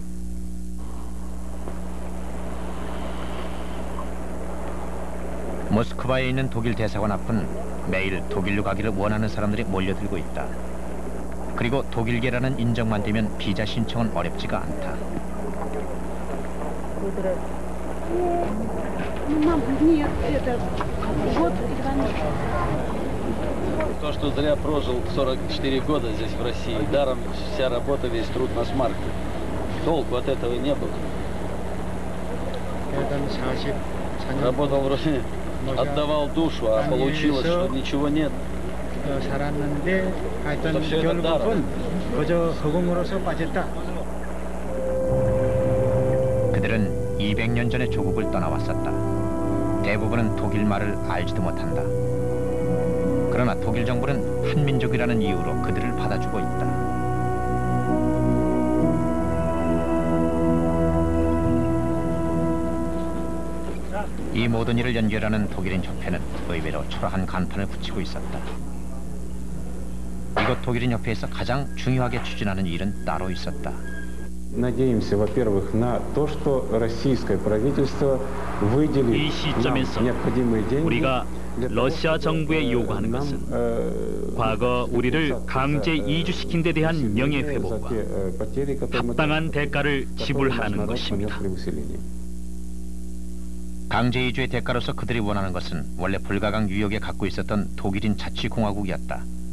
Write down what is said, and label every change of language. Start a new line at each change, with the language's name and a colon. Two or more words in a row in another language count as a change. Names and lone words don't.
Korean: 모스크바에 있는 독일 대사관 앞은 매일 독일로 가기를 원하는 사람들이 몰려들고 있다. 그리고 독일계라는 인정만 되면 비자 신청은 어렵지가 않다.
Russian: То, что зря прожил 44 года здесь в России, даром вся работа, весь труд на смарке. Толку от этого не было. Работал вроде, отдавал душу, а получилось, что ничего нет.
Korean: 살았는데 하여튼 결국은 그저 허공으로서 빠졌다. 그들은 200년 전에 조국을 떠나왔었다. 대부분은 독일 말을 알지도 못한다. 그러나 독일 정부는 한민족이라는 이유로 그들을 받아주고 있다. 이 모든 일을 연결하는 독일인 협회는 의외로 초라한 간판을 붙이고 있었다. 이곳 독일인 협회에서 가장 중요하게 추진하는 일은 따로 있었다.
Russian: Надеемся, во-первых, на то, что российское правительство выделит нам необходимые деньги.
Korean: 우리가 러시아 정부에 요구하는 것은 과거 우리를 강제 이주시킨 데 대한 명예회복과 합당한 대가를 지불하라는 것입니다. 강제 이주의 대가로서 그들이 원하는 것은 원래 불가강 유역에 갖고 있었던 독일인 자치공화국이었다.